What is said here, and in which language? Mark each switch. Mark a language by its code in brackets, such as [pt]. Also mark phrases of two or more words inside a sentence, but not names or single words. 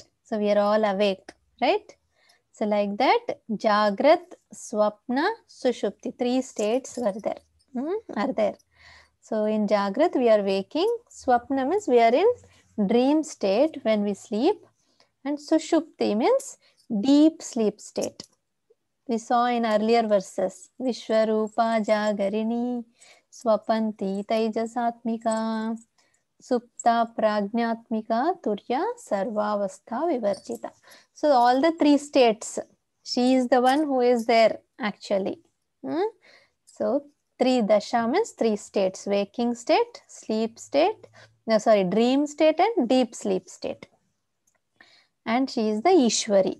[en] So we are all awake, right? So like that, [sa] Jagrat, Swapna, Sushupti. [en] Three states were there. Are there. So in Jagrat we are waking. Swapna means we are in dream state when we sleep. And Sushupti means deep sleep state. We saw in earlier verses, [sa] Vishwarupa Jagarini, Swapanti Taijasatmika, Supta Pragnatmika, Turya Sarvavastha Vivarjita. [en] So all the three states, she is the one who is there actually. So three dasha means three states, waking state, sleep state, dream state and deep sleep state. And she is the Ishwari.